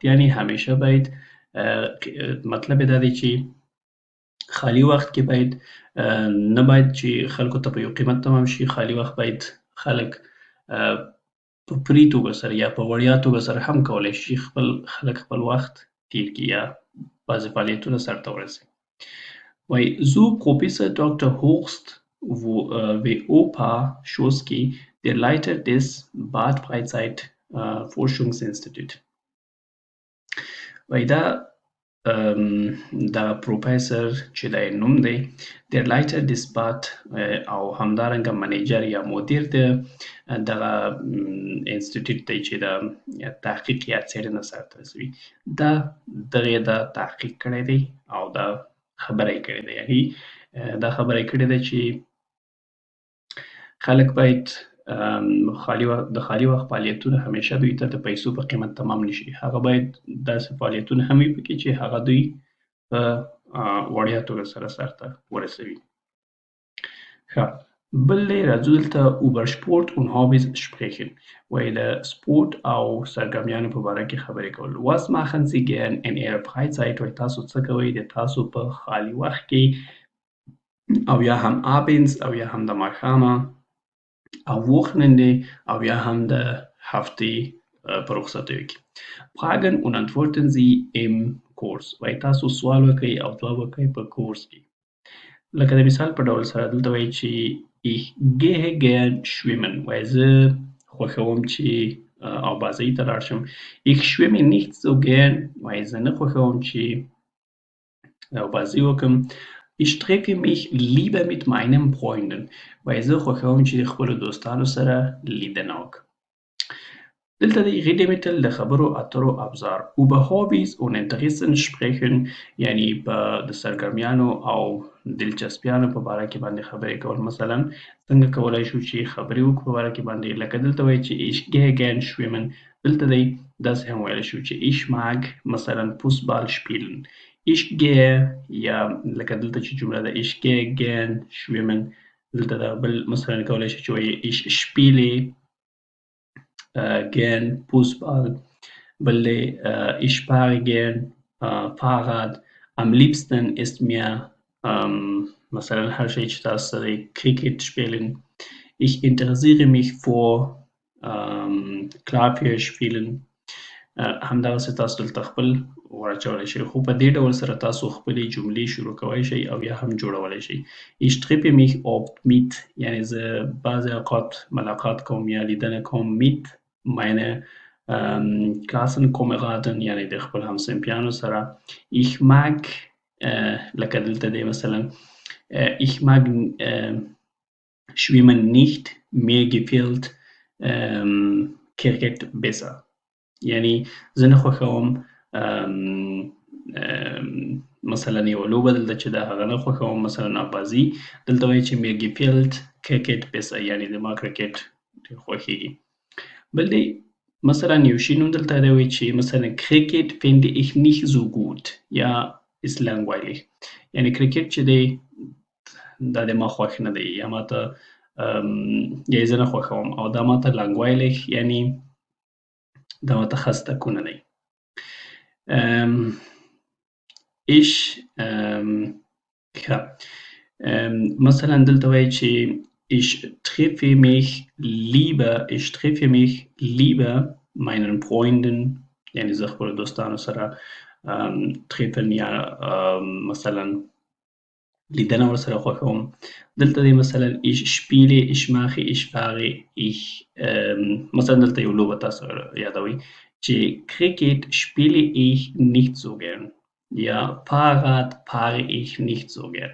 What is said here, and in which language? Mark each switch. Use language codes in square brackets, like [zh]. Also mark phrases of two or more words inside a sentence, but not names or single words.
[ps] یعنی همیشه باید مطلب یې دا دی چې خالي وخت کې باید نه باید چې خلکو ته په یو قیمت تمام شي. خالي وخت باید خلک په فري توګه سره یا په وړیا توګه سره هم کولی شي خلک خپل وخت تیر کړي یا بعضې فعالیتونه سرته ورسوي. وایي so Professor Dr. [de] Horst Opa Schoski, der Leiter des Bad Freizeit Forschungsinstitut. [ps] وایي دا پروفیسر چې دی نوم دی د لایټر د سپات او همدارنګه منیجر یا مدیر د دغه انسټیټیوټ دی چې د تحقیق یا څېړنه سرته رسوي. دغه دا تحقیق کړی دی او دا خبره یې کړې ده. یعنې دا خبره یې کړې ده چې خلک باید د خالي وخت فعالیتونه همیشه دوی ته د پیسو په قیمت تمام نشي. هغه باید داسې فعالیتونه هم وي پکې چې هغه دوی په وړیا توګه سره سرته ورسوي. ښه، بل دی راځو دلته [de] über Sport und Hobbys sprechen. [ps] وایي د سپورت او سرګرمیانو په باره کې خبرې کول. [de] Was machen Sie gern in Ihrer Freizeit؟ [ps] وایي تاسو څه کوئ د تاسو په خالي وخت کې او یا هم abends او یا هم د ماښامه [de] am Wochenende [ps] او یا هم د هفتې په رخصتیو کې. [de] Fragen und antworten Sie im Kurs. [ps] وایي تاسو سوال وکړئ او ځواب وکړئ په کورس کې. لکه د مثال په ډول سره دلته وایي چې [de] ich gehe gern schwimmen. [ps] وایي زه خوښوم چې او بازۍ ته لاړ شم. [de] Ich schwimme nicht so gern. [ps] وایي زه نه خوښوم چې بازۍ وکړم. [de] Ich treffe mich lieber mit meinen Freunden. [ps] وایي زه خوښوم چې د خپلو دوستانو سره لیدنه وکړم. دلته د [de] rede mittel [ps] د خبرو اترو ابزار [de] über Hobbys und Interessen sprechen، [ps] یعنی د سرګرمیانو او دلچسپیانو په باره کې باندې خبرې کول. مثلا څنګه کولی شو چې خبرې وکړو په باره کې باندې، لکه دلته وایي چې [de] ich gehe gern schwimmen. [ps] دلته دی داسې هم ویلی شو چې [de] ich mag [ps] مثلا [de] Fußball spielen. Ich gehe [ps] یا لکه دلته چې جمله ده [de] ich gehe gern schwimmen. [ps] دلته دا بل مثلا کولی شو چې وایي [de] ich spiele gern Fußball. [ps] بل دی [de] ich fahre gern Fahrrad. Am liebsten ist mir [ps] مثلا هر شی چې تاسو سره [de] Cricket spielen. Ich interessiere mich für Klavier spielen. [ps] همدغسې تاسو دلته خپل ورچولی شئ، خو په دې ډول سره تاسو خپلې جملې شروع کولی شئ او یا هم جوړولی شئ. [de] Ich treffe mich oft mit، [ps] یعنې زه بعضې اوقات ملاقات کوم یا لیدنه کوم [de] mit meine Klassenkameraden، [ps] یعنې د خپل همصنفیانو سره. [de] Ich mag [ps] لکه دلته دی مثلا [de] ich mag schwimmen nicht، mir gefällt Cricket besser. [ps] یعنی زه نه خوښوم مثلا یوه لوبه دلته چې د هغه نه خوښوم مثلا ابازي. دلته وایي چې [de] mir gefällt Cricket besser، [ps] یعنی زما کرکټ ډېر خوښیږي. بل دی مثلا یو شي نوم دلته دی وایي چې مثلا [de] Cricket finde ich nicht so gut [ps] یا [de] ist langweilig. [ps] یعنی کرکټ چې دی دا د ما خوښ نه دی یا ماته یا زه نه خوښوم او دا ماته langweilig یعنی دا ماته خسته کنه دی. [de] ich [ps] مثلا دلته وایي چې [de] ich treffe mich lieber meinen Freunden، [ps] یعنی زه خپلو دوستانو سره treffen یا مثلا لیدنه ورسره خوښوم. دلته دی مثلا [de] ich spiele، ich mache، ich fahre، ich [ps] مثلا دلته یو لوبه تاسو یادوئ چې [de] Cricket spiele ich nicht so gern یا Fahrrad fahre ich nicht so gern.